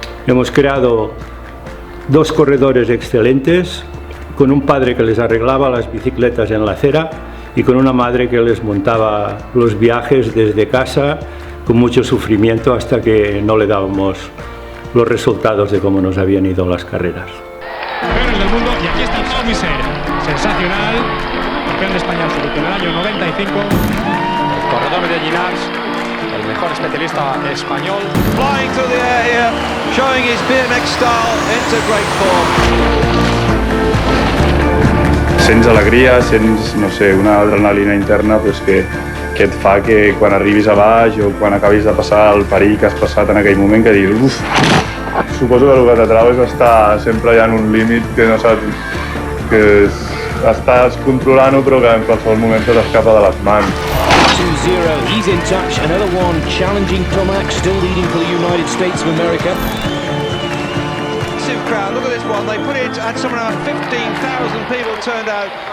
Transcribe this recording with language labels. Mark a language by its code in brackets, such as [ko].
[es] Hemos creado 2 corredores excelentes, con un padre que les arreglaba las bicicletas en la acera y con una madre que les montaba los viajes desde casa con mucho sufrimiento hasta que no le dábamos los resultados de cómo nos habían ido las carreras. Campeones del mundo, y aquí está Pau Miser, sensacional, campeón de España absoluto en el año 95, el corredor de Llinars, el mejor especialista español. [en] Flying through the air here, showing his BMX style into great form. [ca] Sents alegria, sents, no sé, una adrenalina interna pues, que et fa que quan arribis a baix o quan acabis de passar el perill que has passat en aquell moment, que diguis, uf, suposo que el que t'atrau és estar sempre ja en un límit que no saps, que estàs controlant-ho però que en qualsevol moment se t'escapa de les mans. [en] 2-0, he's in touch, another one challenging Tomac, still leading for the United States of America. Massive crowd, look at this one, they put it and somewhere around 15,000 people turned out.